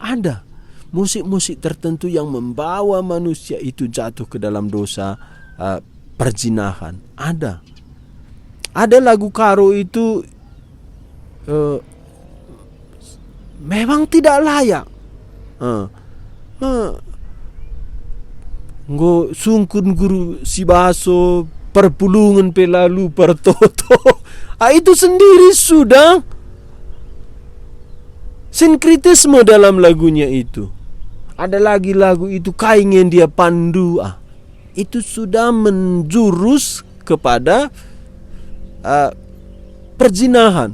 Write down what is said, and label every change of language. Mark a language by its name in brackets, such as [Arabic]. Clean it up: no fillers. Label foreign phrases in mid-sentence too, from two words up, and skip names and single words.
[Indonesian] Ada musik-musik tertentu yang membawa manusia itu jatuh ke dalam dosa perzinahan. Ada lagu karo itu memang tidak layak. [Batak Karo] Nggo sungkun guru si baso perpulungan pelalu pertoto. [Indonesian] Itu sendiri sudah sinkritisme dalam lagunya itu. Ada lagi lagu itu kaingen dia pandu. Itu sudah menjurus kepada perzinahan.